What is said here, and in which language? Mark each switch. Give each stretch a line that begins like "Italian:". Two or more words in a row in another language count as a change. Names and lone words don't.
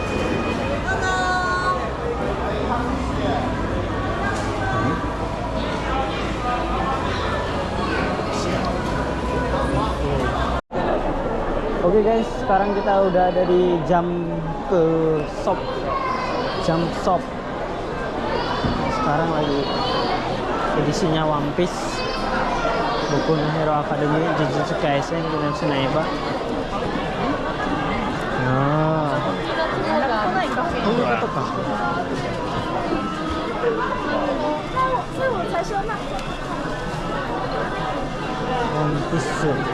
Indonesian: Oke guys, sekarang kita udah ada di Jump Shop. Sekarang lagi edisinya One Piece, Boku no Hero Academy, Jujutsu Kaisen, Kimetsu no Yaiba.
Japanese: Nah,こういうことか。One Piece.